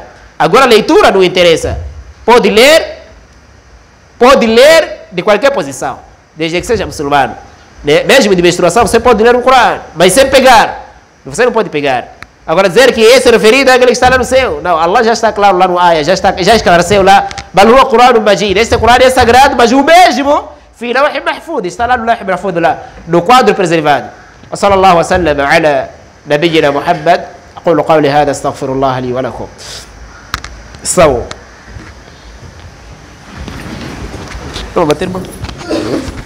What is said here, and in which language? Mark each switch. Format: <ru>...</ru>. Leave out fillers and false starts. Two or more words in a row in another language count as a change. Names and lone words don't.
<pt>Agora a leitura não interessa. Pode ler de qualquer posição, desde que seja muçulmano. Mesmo de menstruação, você pode ler o Corão, mas sem pegar. Você não pode pegar. Agora dizer que esse referido é aquele que está lá no céu. Não, Allah já está claro lá no ayah, já esclareceu lá.</pt> <ar>بل هو قرآن مجيد.</ar> <pt>Este Corão é sagrado, mas o mesmo</pt> <ar>في لوح محفوظ.</ar> <pt>Está lá no</pt> <ar>لوح محفوظ</ar> <pt>lá, no quadro preservado.</pt> <ar>وصلى الله وسلم على نبينا محمد. أقول قولي هذا استغفر الله لي ولكم. استووا.</ar> <pt>Não vai bater, irmão? Não vai bater?</pt>